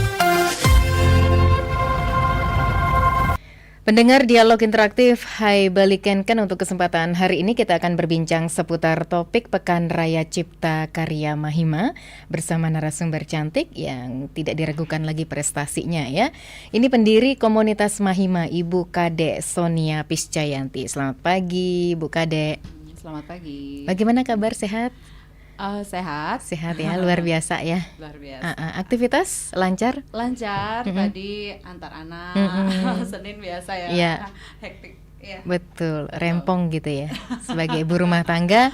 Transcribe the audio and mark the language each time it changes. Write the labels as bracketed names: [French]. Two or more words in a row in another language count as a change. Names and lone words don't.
[Indonesian] Pendengar dialog interaktif, hai balikankan untuk kesempatan hari ini kita akan berbincang seputar topik Pekan Raya Cipta Karya Mahima bersama narasumber cantik yang tidak diragukan lagi prestasinya ya. Ini pendiri komunitas Mahima, Ibu Kade Sonia Piscayanti. Selamat pagi Bu Kade. Selamat pagi. Bagaimana kabar, sehat? Sehat. Sehat ya, luar biasa ya. Luar biasa. Aktivitas lancar? Lancar. Tadi antar anak. Senin biasa ya. Iya. Hektik. Ya. Betul, rempong gitu ya, sebagai ibu rumah tangga